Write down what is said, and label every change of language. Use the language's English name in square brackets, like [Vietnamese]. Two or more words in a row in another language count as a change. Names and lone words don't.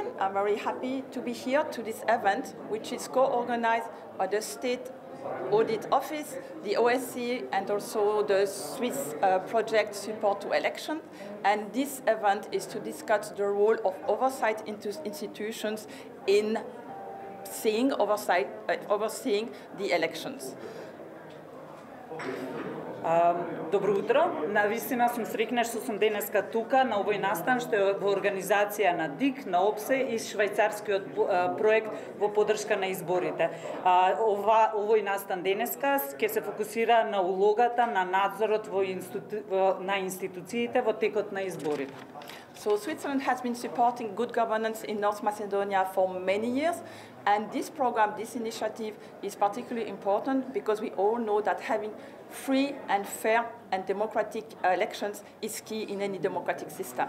[English] I'm very happy to be here to this event, which is co-organized by the State Audit Office, the OSCE, and also the Swiss project Support to Election. And this event is to discuss the role of oversight institutions in overseeing the elections. [Macedonian] Добро утро. Навистина сум срекна што сум денеска тука на овој настан што е во организација на ДИК, на ОПСЕ и швајцарскиот проект во поддршка на изборите. Овој настан денеска ќе се фокусира на улогата на надзорот на институциите во текот на изборите. [English] So Switzerland has been supporting good governance in North Macedonia for many years, and this program, this initiative is particularly important because we all know that having free and fair and democratic elections is key in any democratic system.